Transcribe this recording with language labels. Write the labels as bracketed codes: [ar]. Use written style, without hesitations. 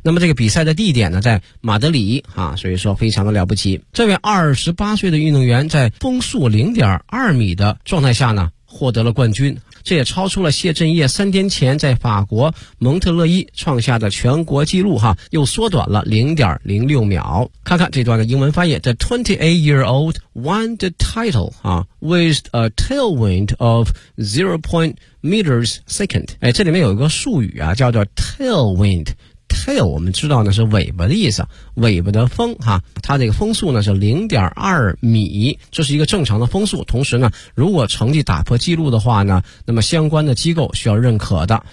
[zh] 那么这个比赛的地点呢在马德里，所以说非常的了不起。这位28岁的运动员在风速 0.2 米的状态下呢获得了冠军，这也超出了谢震业三天前在法国蒙特勒伊创下的全国纪录，又缩短了 0.06 秒。看看这段的英文翻译， [en] The 28-year-old won the title with a tailwind of 0.meters second。 [zh] 哎，这里面有一个术语啊叫做 tailwind， tail 我们知道呢是尾巴的意思，尾巴的风，它这个风速呢是 0.2 米，这是一个正常的风速，同时呢如果成绩打破记录的话呢那么相关的机构需要认可的。